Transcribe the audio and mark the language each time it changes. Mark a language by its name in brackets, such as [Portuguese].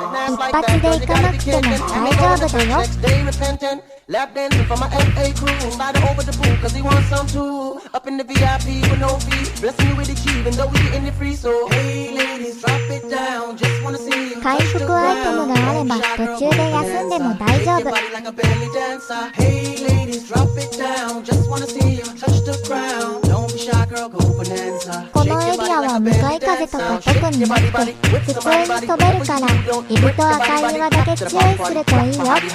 [Japanese] 一発で行かなくても大丈夫だよ。 [English] Lap dancing for my FA crew. Slide over the pool cause he wants some too. Up in the VIP with no fee. Blessing you with the key even though we getting it free. So hey ladies drop it down. Just wanna see you. [Japanese] 回復アイテムがあれば途中で休んでも大丈夫。 [English] Hey ladies drop it down. Just wanna see you touch the ground. Don't be shy girl go bonanza. [Japanese] このエリアは向かい風とか特になくて普通に飛べるからエビと赤い岩だけ注意するといいよ。